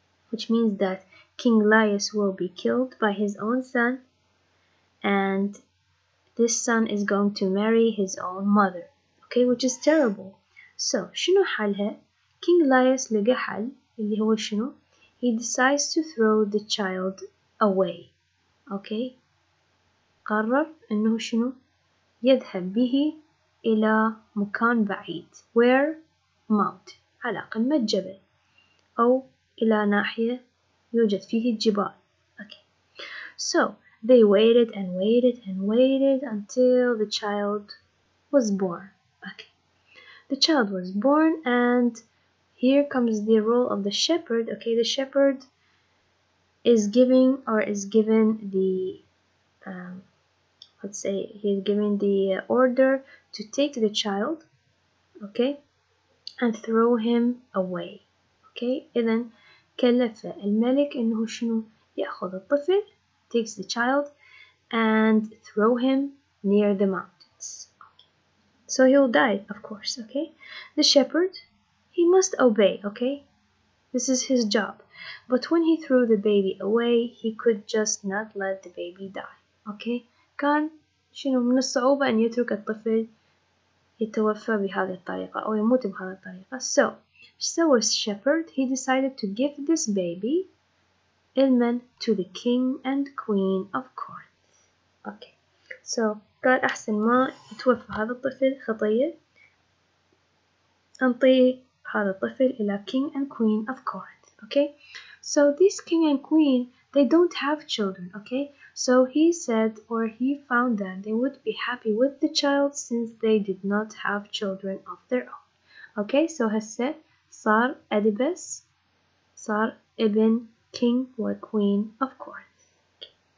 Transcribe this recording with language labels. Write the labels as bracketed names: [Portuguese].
[English] Which means that King Laius will be killed by his own son, and this son is going to marry his own mother. Okay, which is terrible. So [Arabic] شنو حلها؟ [English] King Laius [Arabic] لقى حل اللي هو شنو؟ [English] He decides to throw the child away. [Arabic] Okay, قرر إنه شنو؟ يذهب به إلى مكان بعيد. [English] Where? Mount. [Arabic] على قمة جبل أو إلى ناحية يوجد فيه الجبال. [English] Okay, so they waited and waited and waited until the child was born. Okay, the child was born, and here comes the role of the shepherd. Okay, the shepherd is given the let's say he's given the order to take the child, okay, and throw him away. Okay, [Arabic] إذن كلف الملك إنه شنو يأخذ الطفل, [English] takes the child and throw him near the mountains. Okay. So he'll die, of course. Okay, the shepherd, he must obey. Okay, this is his job. But when he threw the baby away, he could just not let the baby die. [Arabic] Okay, كان شنو من الصعوبة أن يترك الطفل يتوفى بهذه الطريقة أو يموت بهذه الطريقة. [English] So a shepherd, he decided to give this baby ilman to the king and queen of Corinth. [Arabic] Okay, so قال أحسن ما يتوفى هذا الطفل خطية أنطي هذا الطفل إلى [English] king and queen of Corinth. Okay, so this king and queen, they don't have children. Okay, so he said, or he found that they would be happy with the child since they did not have children of their own. Okay, so [Arabic] هسه صار [English] Oedipus [Arabic] صار ابن [English] king or queen of Corinth. Okay.